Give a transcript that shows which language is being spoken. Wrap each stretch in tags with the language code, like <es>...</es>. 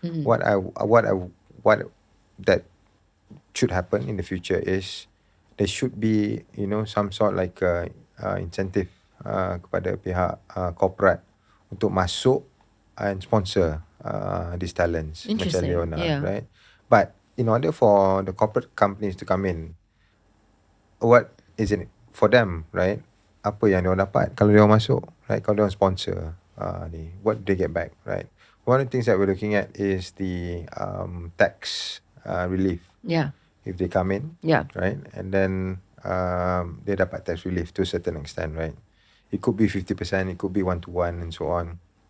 <en>What that should happen in the future is there should be some sort like incentive</en> <ms>kepada pihak corporate untuk masuk</ms> <en>and sponsor these talents</en> <ms>macam</ms> <en>Leona, right? But in order for the corporate companies to come in, what is it for them, right?</en> <ms>Apa yang dia dapat kalau dia masuk,</ms> <en>right?</en> <ms>Kalau dia sponsor</ms> <en>what do they get back, right? One of the things that we're looking at is the tax relief. If they come in, right, and then they</en> <ms>dapat</ms> <en>tax relief to a certain extent, right? It could be 50%, it could be 1-to-1, and so on.</en>